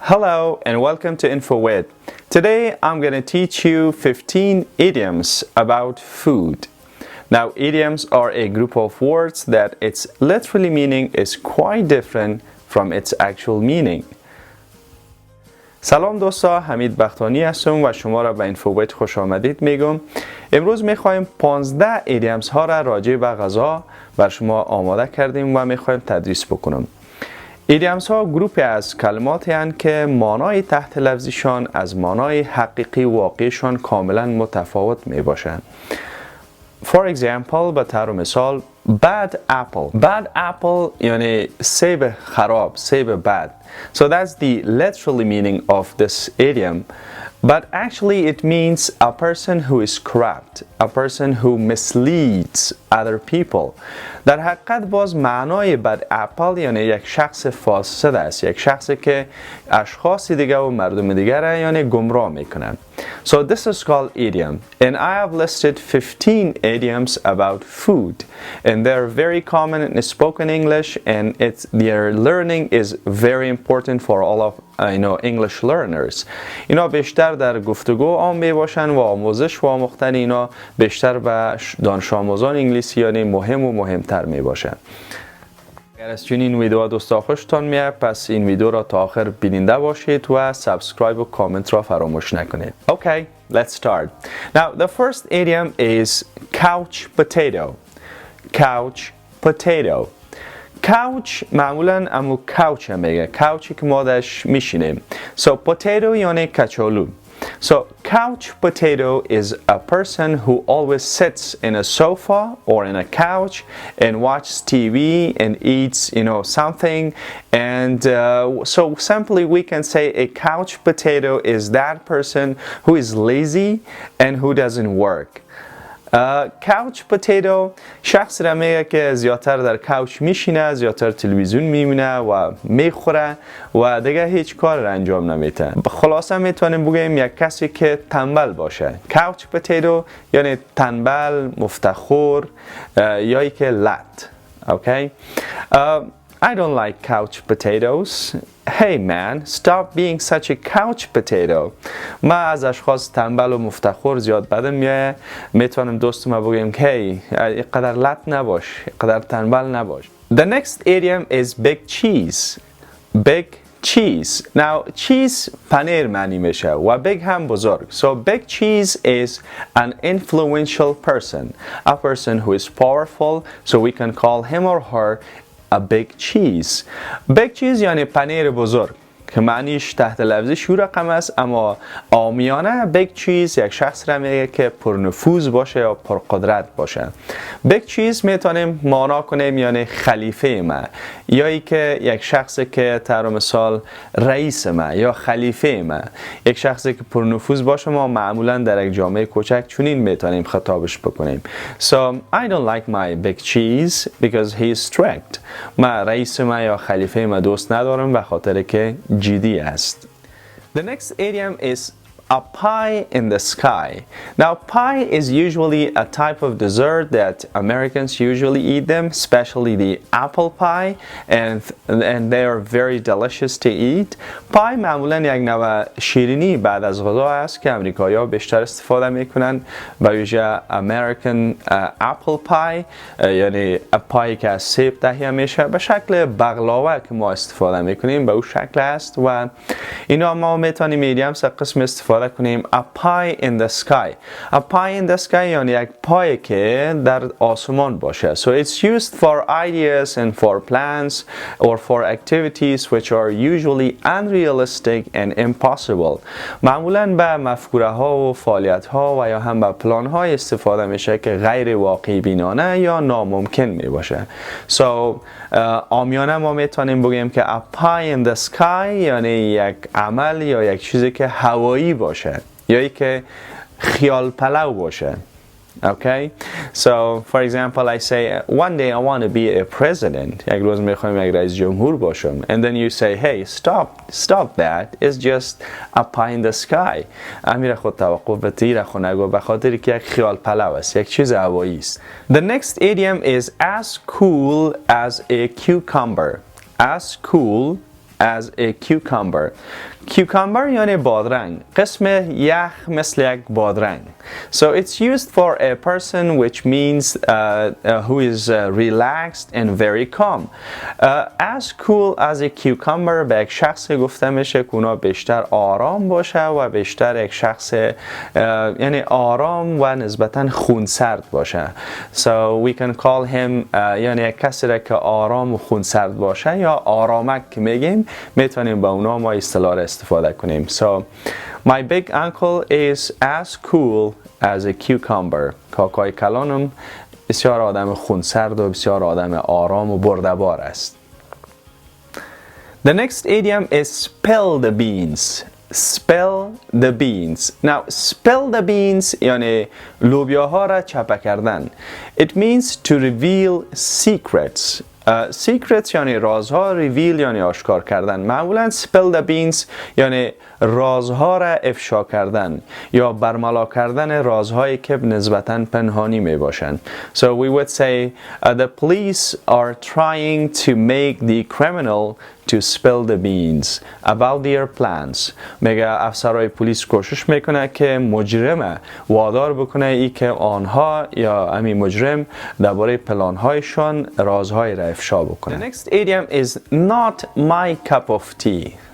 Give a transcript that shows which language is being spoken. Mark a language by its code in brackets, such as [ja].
[en] Hello and welcome to InfoWith. Today I'm going to teach you 15 idioms about food. Now idioms are a group of words that its literal meaning is quite different from its actual meaning. [fa] سلام دوستا، حمید بختانی هستم و شما را به اینفوویت خوش آمدید میگم. امروز میخوایم 15 ایدیمس ها را راجع به غذا بر شما آماده کردیم و میخوایم تدریس بکنم. ایدیمس ها گروپی از کلماتی هستند که معنای تحت لفظیشان از معنای حقیقی واقعیشان کاملا متفاوت می باشند. [en] For example، [fa] به طور مثال bad apple. Bad apple یعنی سیب خراب، سیب bad. [en] So that's the literal meaning of this idiom. But actually it means a person who is corrupt, a person who misleads other people. [fa] در حقیقت باز معنای bad apple یعنی یک شخص فاسد است، یک شخصی که اشخاص دیگه و مردم دیگه را یعنی گمراه میکنن. [en] So this is called idiom, and I have listed 15 idioms about food, and they're very common in spoken English, and their learning is very important for all of English learners. [fa] اینا بیشتر در گفتگو عام می باشن و آموزش و آموختن اینا بیشتر به دانش آموزان انگلیسی یعنی مهم و مهمتر می باشن. اگر از چنین ویدیو دوستا خوشتان میاد پس این ویدیو را تا آخر بیننده باشید و سابسکرایب و کامنت را فراموش نکنید. [en] Okay, let's start. Now the first idiom is couch potato. Couch potato. [fa] couch معمولا امو couch هم میگه، couchی که ما درش میشینیم. [en] So potato [fa] یعنی کچالو. [en] So couch potato is a person who always sits in a sofa or in a couch and watches TV and eats something, and so simply we can say a couch potato is that person who is lazy and who doesn't work. [fa] couch potato شخص را میگه که زیادتر در couch میشینه، زیادتر تلویزیون میبینه و میخوره و دیگه هیچ کار را انجام نمیده. خلاصه میتونیم بگیم یک کسی که تنبل باشه. couch potato یعنی تنبل، مفتخور یا ای که لط. [en] Okay? I don't like couch potatoes. Hey man, stop being such a couch potato. [fa] ما از اشخاص تنبل و مفتخر زیاد بدم میاد. میتونم دوستم بگم که اینقدر لط نباش، اینقدر تنبل نباش. [en] The next idiom is big cheese. Big cheese. Now [fa] cheese پنیر معنی میشه و big هم بزرگ. [en] So big cheese is an influential person. A person who is powerful, so we can call him or her a big cheese. [fa] big cheese یعنی پنیر بزرگ که معنیش تحت لفظی شو رقم است، اما عامیانه big cheese یک شخص را میگه که پرنفوذ باشه یا پرقدرت باشه. big cheese میتونیم معنا کنیم یعنی خلیفه ما، یا ای که یک شخصی که طور مثال رئیس ما یا خلیفه ما، یک شخصی که پرنفوذ باشه ما معمولا در یک جامعه کوچک چنین میتونیم خطابش بکنیم. [en] So I don't like my big cheese because he is strict. [fa] ما رئیس ما یا خلیفه ما دوست ندارم به خاطر که جدی است. [en] The next idiom is a pie in the sky. Now pie is usually a type of dessert that Americans usually eat them, especially the apple pie, and they are very delicious to eat. [fa] پای معمولا یک نوع شیرینی بعد از غذا است که امریکایی‌ها بیشتر استفاده میکنن، به ویژه [en] American apple pie [fa] یعنی پایی که از سیب تهیه میشه به شکل بقلاوه که ما استفاده میکنیم به اون شکل است و اینا ما میتونیم ایدیمس قسم استفاده کنیم a pie in the sky. A pie in the sky یعنی یک پای که در آسمان باشه. [en] So it's used for ideas and for plans or for activities which are usually unrealistic and impossible. [fa] معمولاً به مفکوره ها و فعالیت ها و یا هم به پلان های استفاده میشه که غیر واقعی بینانه یا ناممکن می باشه. So عامیانه ما میتونیم بگیم که a pie in the sky یعنی یک عمل یا یک چیزی که هوایی باشه یا ای که خیال پلو باشه. [en] Okay? So for example I say one day I want to be a president. [fa] یک روز میخوایم یک رئیس جمهور باشم. [en] And then you say hey stop that. It's just a pie in the sky. [fa] امیر خود توقف به تیر خود نگو به خاطر که یک خیال پلو است، یک چیز هوایی است. [en] The next idiom is as cool as a cucumber. As cool as a cucumber. [fa] cucumber یعنی بادرنگ. قسم یخ مثل یک بادرنگ. [en] So it's used for a person which means who is relaxed and very calm. [fa] As cool as a cucumber به یک شخص گفته میشه که اونا بیشتر آرام باشه و بیشتر یک شخص یعنی آرام و نسبتاً خونسرد باشه. [en] So we can call him [fa] یعنی یک کسی را که آرام و خونسرد باشه یا آرامک که میگیم میتونیم با اونا ما اصطلاح را استفاده کنیم. [en] So my big uncle is as cool as a cucumber. [fa] کاکای کلانم بسیار آدم خونسرد و بسیار آدم آرام و بردبار است. [en] The next idiom is spill the beans. Spill the beans. [fa] Now spill the beans یعنی لوبیاها را چپه کردن. [en] It means to reveal secrets. [fa] secrets یعنی رازها، reveal یعنی آشکار کردن. معمولا spill the beans یعنی رازها را افشا کردن یا برملا کردن رازهایی که نسبتاً پنهانی می باشند. [en] So we would say the police are trying to make the criminal to spill the beans about their plans. [fa] میگه افسرهای پلیس کوشش میکنه که مجرم وادار بکنه ای که آنها یا همین مجرم درباره پلانهایشان رازهای را افشا بکنه. [en] The next idiom is not my cup of tea.